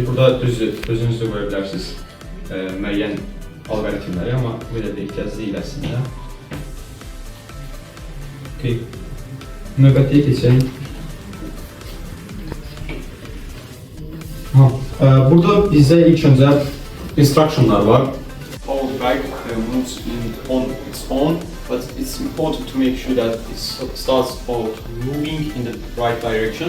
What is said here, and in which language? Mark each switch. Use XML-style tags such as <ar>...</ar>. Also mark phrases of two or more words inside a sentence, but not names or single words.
<az>Burada özünüz də qoya bilərsiniz müəyyən alqoritmləri, amma belə də ehtiyac deyil əslində. Növbətiyə keçək. Burada bizdə ilk öncə instructionlar var.</az> <en>All the bike moves on its own, but it's important to make sure that it starts moving in the right direction.</en>